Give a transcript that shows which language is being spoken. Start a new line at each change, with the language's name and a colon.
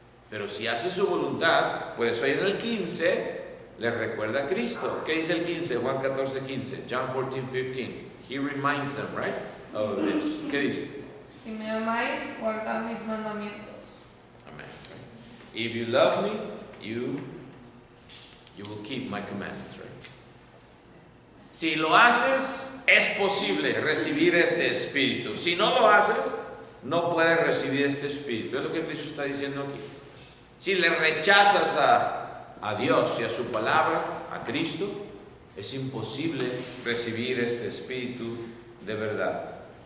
Spanish: Pero si haces su voluntad, pues hoy en el 15 le recuerda a Cristo. ¿Qué dice el 15? Juan 14:15. John 14:15.
English: He reminds them, right? Of this.
Spanish: ¿Qué dice? Si me amáis, guardad mis mandamientos. Amen.
English: If you love me, you will keep my commandments, right?
Spanish: Si lo haces, es posible recibir este espíritu. Si no lo haces, no puedes recibir este espíritu. Es lo que Cristo está diciendo aquí. Si le rechazas a Dios y a su palabra, a Cristo, es imposible recibir este espíritu de verdad.